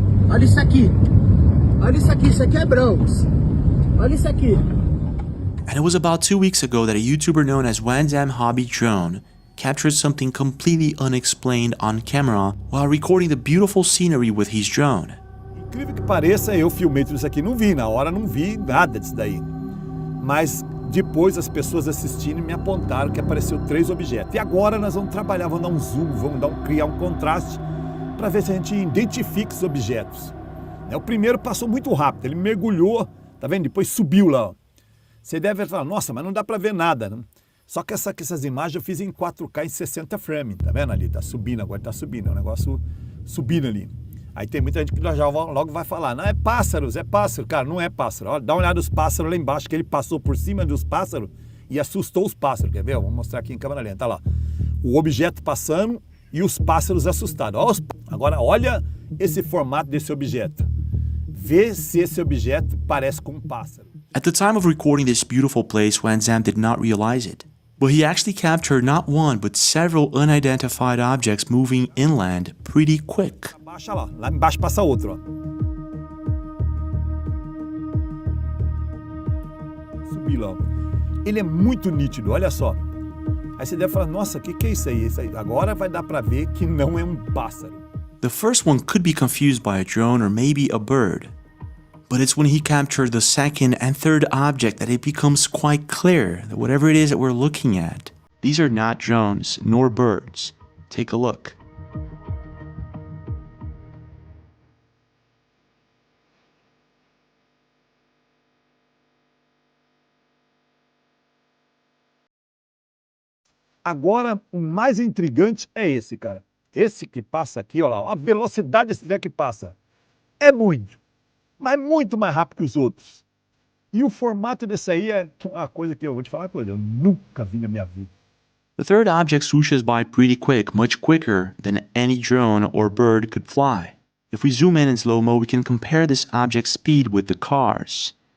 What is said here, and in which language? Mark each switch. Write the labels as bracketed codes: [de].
[pt] Olha isso aqui. Olha isso aqui é Bronx. Olha isso aqui. [en] And it was about 2 weeks ago that a YouTuber known as Wandam Hobby Drone captured something completely unexplained on camera while recording the beautiful scenery with his drone. [pt] Incrível que pareça, eu filmei tudo isso aqui, não vi, na hora não vi nada disso daí. Mas depois as pessoas assistindo me apontaram que apareceu 3 objetos. E agora nós vamos trabalhar, vamos dar um zoom, criar um contraste para ver se a gente identifica os objetos. O primeiro passou muito rápido, ele mergulhou, tá vendo? Depois subiu lá. Ó. Você deve falar, nossa, mas não dá para ver nada. Né? Só que essas imagens eu fiz em 4K em 60 frames, tá vendo ali? Tá subindo, agora tá subindo, é um negócio subindo ali. Aí tem muita gente que já logo vai falar, não, é pássaro. Cara, não é pássaro. Olha, dá uma olhada nos pássaros lá embaixo, que ele passou por cima dos pássaros e assustou os pássaros, quer ver? Vou mostrar aqui em câmera lenta, tá lá. O objeto passando e os pássaros assustados. Agora, olha esse formato desse objeto. Vê se esse objeto parece com um pássaro. [en] At the time of recording this beautiful place, Wandam did not realize it. But he actually captured not one, but several unidentified objects moving inland pretty quick. [pt] Baixa lá embaixo passa outro, ó. Subi lá, ó. Ele é muito nítido, olha só. Aí você deve falar, nossa, o que é isso aí? Agora vai dar pra ver que não é um pássaro. [en] The first one could be confused by a drone or maybe a bird. But it's when he captured the second and third object that it becomes quite clear that whatever it is that we're looking at, these are not drones nor birds. Take a look. [pt] Agora, o mais intrigante é esse, cara. Esse que passa aqui, olha lá, a velocidade desse que passa é muito, mas muito mais rápido que os outros. E o formato desse aí é uma coisa que eu vou te falar, eu nunca vi na minha vida. [en] The third object swooshes by pretty quick, much quicker than any drone or bird could fly. If we zoom in slow-mo, we can compare this object's speed with the cars.